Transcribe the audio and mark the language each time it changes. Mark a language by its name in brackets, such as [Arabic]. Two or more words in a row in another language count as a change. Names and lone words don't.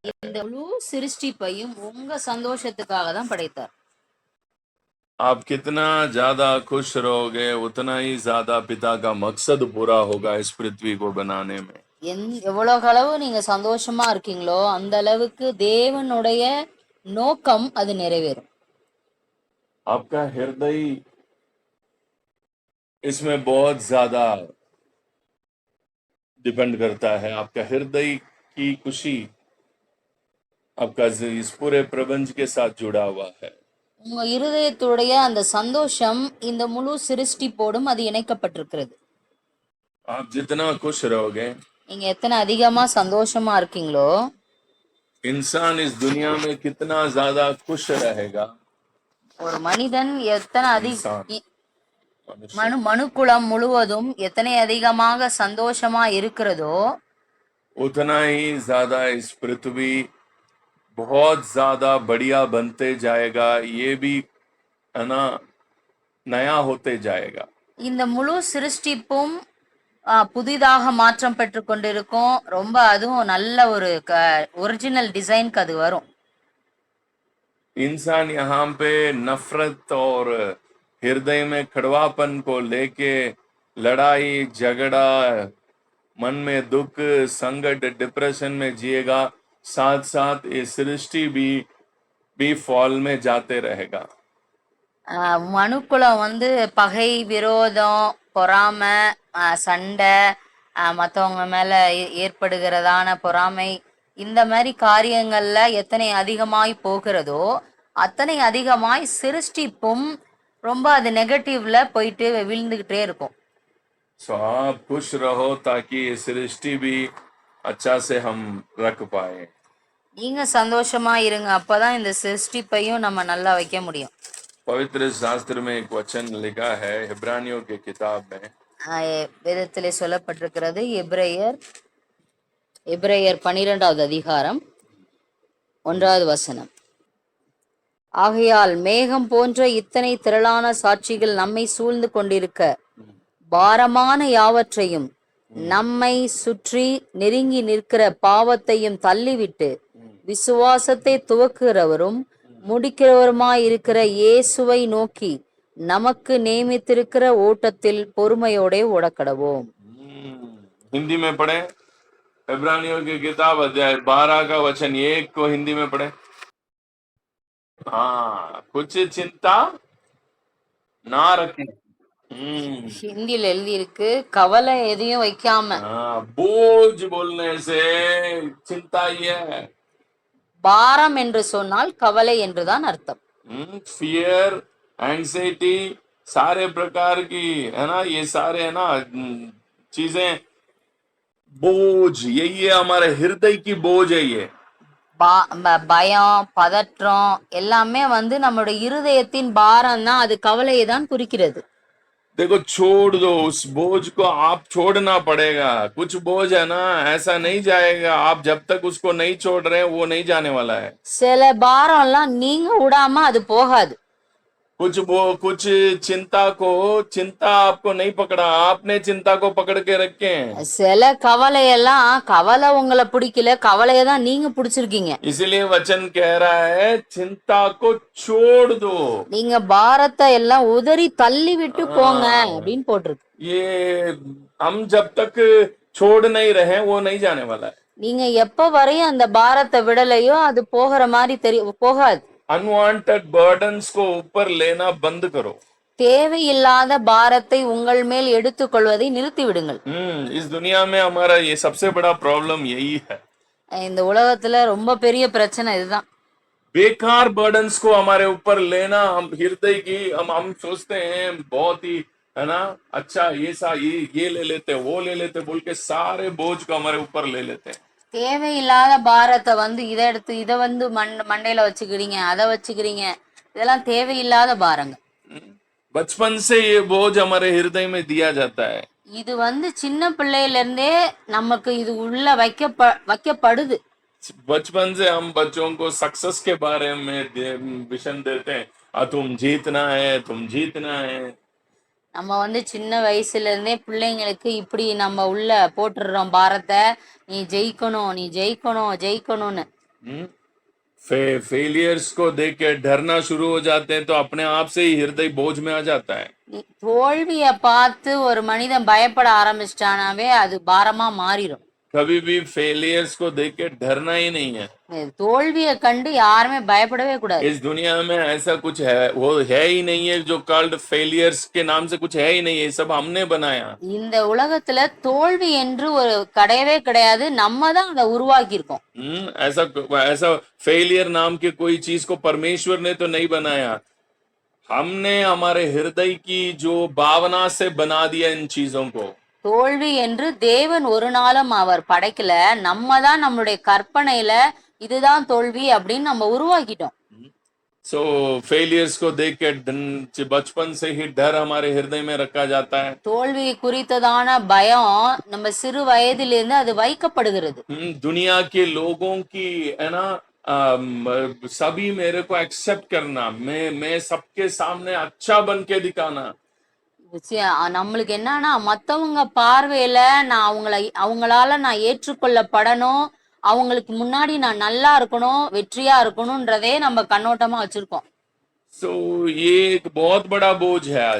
[Tamil] இந்த முழு சிருஷ்டிப்பையும் உங்க சந்தோஷத்துக்காக தான் படைத்தார். [Hindi] आप कितना ज्यादा खुश रहोगे उतना ही ज्यादा पिता का मकसद पूरा होगा इस पृथ्वी को बनाने में. [Tamil] எவ்வளவு அளவு நீங்க சந்தோஷமா இருக்கீங்களோ அந்த அளவுக்கு தேவனுடைய நோக்கம் அது நிறைவேறும். [Hindi] आपका हृदय इसमें बहुत ज्यादा डिपेंड करता है. आपका हृदय की खुशी आपका इस पूरे प्रपंच के साथ जुड़ा हुआ है. [Tamil] உங்க இருதயத்துடைய அந்த சந்தோஷம் இந்த முழு சிருஷ்டிப்போடும் அது இணைக்கப்பட்டிருக்கிறது. [Hindi] आप जितना खुश रहोगे [Tamil] நீங்க எத்தனை அதிகமா சந்தோஷமா இருக்கீங்களோ [Hindi] इंसान इस दुनिया में कितना ज्यादा खुश रहेगा. [Tamil] ஒரு மனிதன் எத்தனை [Hindi] इंसान [Tamil] மனுக்குலம் முழுவதும் எத்தனை அதிகமாக சந்தோஷமா இருக்கிறதோ [Hindi] उतना ही ज्यादा इस पृथ्वी बहुत ज्यादा बढ़िया बनते जाएगा. ये भी है ना नया होते जाएगा. [Tamil] இந்த முழு சிருஷ்டிப்பும் புதிதாக மாற்றம் பெற்று கொண்டிருக்கும். ரொம்ப அதுவும் நல்ல ஒரு [English] original designக்கு [Tamil] அது வரும். [Hindi] इंसान यहाँ पे नफरत और हृदय में कड़वापन को लेके लड़ाई झगड़ा मन में दुख संकट डिप्रेशन में जिएगा. साथ साथ ये सृष्टि भी फॉल में जाते रहेगा. [Tamil] மனுக்குலம் வந்து பகை விரோதம் பொறாமை சண்டை மற்றவங்க மேல ஏற்படுகிறதான பொறாமை இந்த மாதிரி காரியங்கள்ல எத்தனை அதிகமாய் போகிறதோ அத்தனை அதிகமாய் சிருஷ்டிப்பும் ரொம்ப அது நெகட்டிவ்ல போயிட்டு விழுந்துகிட்டே இருக்கும். [Hindi] सो आप खुश रहो ताकि ये सृष्टि भी अच्छा से हम रख पाए. [Tamil] நீங்க சந்தோஷமா இருங்க, அப்பதான் இந்த சிருஷ்டிப்பையும் நம்ம நல்லா வைக்க முடியும். [Hindi] पवित्र शास्त्र में एक वचन लिखा है इब्रानियों की किताब में. [Tamil] வேதத்திலே சொல்லப்பட்டிருக்கிறது எபிரேயர் 12வது அதிகாரம் 1வது வசனம். ஆகையால் மேகம் போன்ற இத்தனை திரளான சாட்சிகள் நம்மை சூழ்ந்து கொண்டிருக்க பாரமான யாவற்றையும் நம்மை சுற்றி நெருங்கி நிற்கிற பாவத்தையும் தள்ளிவிட்டு விசுவாசத்தை துவக்குகிறவரும் முடிக்கிறவருமாயிருக்கிற இயேசுவை நோக்கி நமக்கு நியமித்திருக்கிற ஓட்டத்தில் பொறுமையோட ஓடக்கடவோம். [Hindi] हिंदी में पढ़े इब्रानियों की किताब अध्याय 12 का वचन 1 को हिंदी में पढ़े. हाँ, कुछ चिंता ना रखें. [Tamil] ஹிந்தியில் எழுதி இருக்கு, கவலை எதையும் வைக்காம. [Hindi] बोझ बोलने से चिंता ही है. [Tamil] பாரம் என்று சொன்னால் கவலை என்றுதான் அர்த்தம். [English] fear anxiety [Hindi] सारे प्रकार की है ना, ये सारे है ना चीजें बोझ, यही है हमारे हृदय की बोझ है. ये [Tamil] பயம் பதற்றம் எல்லாமே வந்து நம்மளுடைய இருதயத்தின் பாரம் தான், அது கவலையை தான் குறிக்கிறது. [Hindi] देखो छोड़ दो उस बोझ को, आप छोड़ना पड़ेगा. कुछ बोझ है ना ऐसा नहीं जाएगा. आप जब तक उसको नहीं छोड़ रहे वो नहीं जाने वाला है. [Tamil] சில பாரம் எல்லாம் நீங்க விடாம அது போகாது. [Hindi] कुछ चिंता आपको नहीं पकड़ा, आपने चिंता को पकड़ के रखे. [Tamil] சில கவலையெல்லாம் கவலை உங்களை பிடிக்கல, கவலையை தான் நீங்க பிடிச்சிருக்கீங்க. [Hindi] इसलिए वचन कह रहा है चिंता को छोड़ दो. [Tamil] நீங்க பாரத்தை எல்லாம் உதறி தள்ளி விட்டு போங்க அப்படின்னு போட்டிருக்கு. [Hindi] ये हम जब तक छोड़ नहीं रहे वो नहीं जाने वाला है. [Tamil] நீங்க எப்ப வரையும் அந்த பாரத்தை விடலையோ அது போகிற மாதிரி போகாது. [English] unwanted burdens [Hindi] को ऊपर लेना बंद करो. [Tamil] தேவையில்லாத பாரத்தை உங்கள் மேல் எடுத்துக்கொள்வதை நிறுத்தி விடுங்கள். [Hindi] इस दुनिया में हमारा ये सबसे बड़ा प्रॉब्लम यही है. [Tamil] இந்த உலகத்துல ரொம்ப பெரிய பிரச்சனை இதுதான். [Hindi] बेकार बर्डन्स को हमारे ऊपर लेना. हम हृदय की हम सोचते हैं बहुत ही है ना अच्छा ये ले लेते वो ले लेते बोल के सारे बोझ को हमारे ऊपर ले लेते हैं. [Tamil] தேவையில்லாத பாரத்தை வந்து இதை வந்து மண்டையில வச்சுக்கிறீங்க, அதை வச்சுக்கிறீங்க, இதெல்லாம் தேவையில்லாத பாரங்க. [Hindi] बचपन से ये बोझ हमारे हृदय में दिया जाता है. [Tamil] இது வந்து சின்ன பிள்ளையில இருந்தே நமக்கு இது உள்ள வைக்கப்படுது. [Hindi] बचपन से हम बच्चों को सक्सेस के बारे में विजन देते हैं. तुम जीतना है, तुम जीतना है. [Tamil] நம்ம வந்து சின்ன வயசுல இருந்தே பிள்ளைங்களுக்கு இப்படி நம்ம உள்ள போட்டுடுறோம் பாரத்தை, நீ ஜெயிக்கணும் நீ ஜெயிக்கணும் ஜெயிக்கணும்னு. [Hindi] फेलियर्स को देख के डरना शुरू हो जाते हैं तो अपने आप से ही हृदय बोझ में आ जाता है। [Tamil] தோல்விய பார்த்து ஒரு மனிதன் பயப்பட ஆரம்பிச்சிட்டானாவே அது பாரமா மாறிடும். [Hindi] कभी भी फेलियर्स को देख के डरना ही नहीं है। [Tamil] தோல்வியை கண்டு யாருமே பயப்படவே கூடாது. [Hindi] इस दुनिया में ऐसा कुछ है वो है ही नहीं है जो [English] called failures [Hindi] के नाम से कुछ है ही नहीं है, ये सब हमने बनाया। [Tamil] இந்த உலகத்துல தோல்வி என்று ஒரு கிடையவே கிடையாது, நம்ம தான் அதை உருவாக்கி இருக்கோம். [Hindi] ऐसा ऐसा फेलियर नाम के कोई चीज को परमेश्वर ने तो नहीं बनाया, हमने हमारे हृदय की जो भावना से बना दिया इन चीजों को। [Tamil] தோல்வி என்று தேவன் ஒரு நாளும் அவர் படைக்கல, நம்ம தான் நம்மளுடைய கற்பனையில இதுதான் தோல்வி அப்படின்னு நம்ம உருவாக்கிட்டோம். [Hindi] सो फेलियर्स को देख के बचपन से ही डर हमारे हृदय में रखा जाता है। [Tamil] தோல்வி குறித்ததான பயம் நம்ம சிறு வயதிலிருந்து அது வைக்கப்படுகிறது. [Hindi] दुनिया के लोगों की है ना, सभी मेरे को एक्सेप्ट करना, मैं सबके सामने अच्छा बन के दिखाना। [Tamil] நம்மளுக்கு என்னன்னா மத்தவங்க பார்வையில நான் அவங்களால நான் ஏற்றுக்கொள்ளப்படணும், அவங்களுக்கு முன்னாடி நான் நல்லா இருக்கணும், வெற்றியா இருக்கணும்ன்றதே நம்ம கண்ணோட்டமா வச்சிருக்கோம். [Hindi] सो ये एक बहुत बड़ा बोझ है आज।